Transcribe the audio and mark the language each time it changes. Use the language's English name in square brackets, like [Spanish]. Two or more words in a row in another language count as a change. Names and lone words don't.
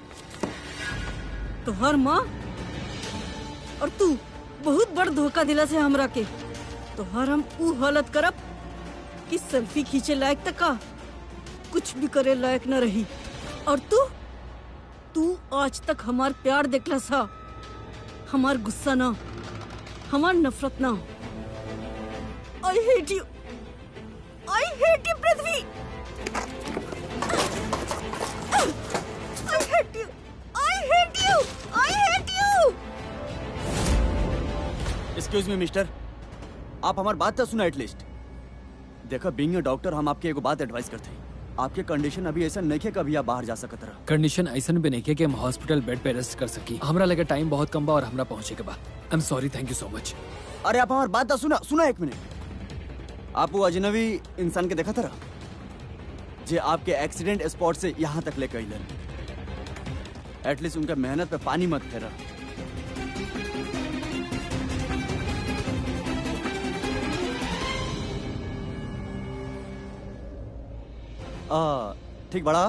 [Bhojpuri] तोहर माँ और तू बहुत बड़ धोखा दिला से हमरा के। तोहर हम ऊ हालत करब कि सेल्फी खींचे लायक तक का कुछ भी करे लायक न रही। और तू आज तक हमार प्यार देखला सा, हमार गुस्सा ना, हमार नफरत ना। [English] I hate you, I hate you, पृथ्वी। I hate you, I hate you, I hate you। excuse me mister, [Bhojpuri] आप हमारी बात तो सुना एटलीस्ट। देखो, [English] being a doctor [Bhojpuri] हम आपके एगो बात एडवाइस करते हैं। आपके कंडीशन अभी ऐसा नहीं है कभी आप बाहर जा सकत रहा। कंडीशन ऐसा भी नहीं है कि हम हॉस्पिटल बेड पे रेस्ट कर सकी। हमरा लगे टाइम बहुत कम बा और हमरा पहुंचे के बाद। [English] I am sorry, thank you so much. [Bhojpuri] अरे आप हमारी बात तो सुना एक मिनट। आप वो अजनबी इंसान के देखा था जे आपके [English] accident spot [Bhojpuri] से यहाँ तक लेकर अइलन। एटलीस्ट उनका मेहनत पे पानी मत फेरा। ठीक बड़ा